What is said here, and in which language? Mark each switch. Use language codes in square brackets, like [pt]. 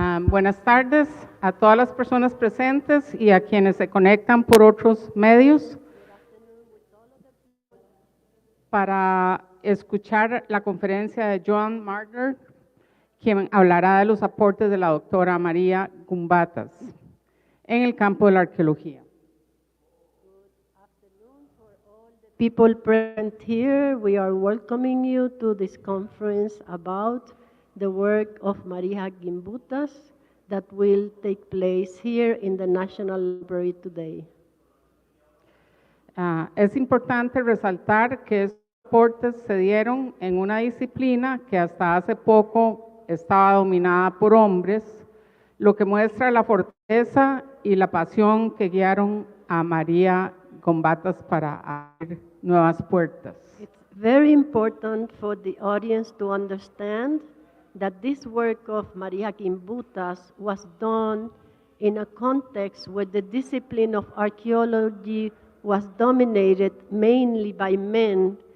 [es] Buenas tardes a todas las personas presentes y a quienes se conectan por otros medios para escuchar la conferencia de Joan Marder, quien hablará de los aportes de la doctora María Gimbutas en el campo de la arqueología. [en] People present here, we are welcoming you to this conference about the work of Marija Gimbutas that will take place here in the National Library today. [es] Es importante resaltar que estos aportes se dieron en una disciplina que hasta hace poco estaba dominada por hombres, lo que muestra la fortaleza y la pasión que guiaron a María Gimbutas para abrir nuevas puertas. [en] It's very important for the audience to understand that this work of Marija Gimbutas was done in a context where the discipline of archaeology was dominated mainly by men.